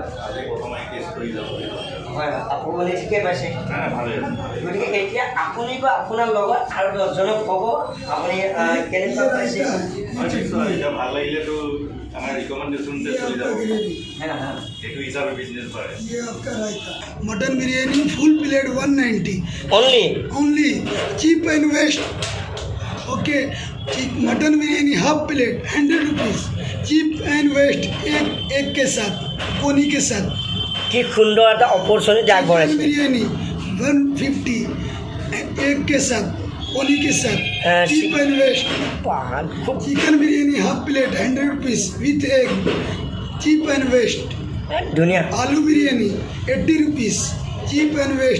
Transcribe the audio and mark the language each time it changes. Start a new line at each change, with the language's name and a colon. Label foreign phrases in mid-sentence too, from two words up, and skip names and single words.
Assamese: আজি প্ৰথম আহি টেষ্ট কৰি যাব লাগিব। হয়, আপুনি ঠিকে পাইছে? ভালেই আছে। গতিকে এতিয়া আপুনি বা আপোনাৰ লগত আৰু 10জনক ক'ব আপুনি কেনেকুৱা পাইছে। নিশ্চয়, এতিয়া ভাল লাগিলেতো আমাৰ ৰিকমেণ্ডেশ্যনতে চলি যাব, সেইটো হিচাপে বিজনেছ পাৰে।
English: mutton biryani full plate 190 ओनली cheap and best. okay, mutton biryani half plate 100 rupees, cheap and best,
Hindi: एक के साथ, कोनी के साथ।
Assamese: কি সুন্দৰ এটা অপৰচুনিটি আগবঢ়াইছে।
Hindi: बिरयानी 150 एक के साथ, कोनी के साथ,
English: cheap and best.
Assamese: খুব
English: chicken biryani half plate 100 rupees with egg, cheap and best.
Assamese: ধুনীয়া।
English: aloo biryani 80 rupees, cheap and best.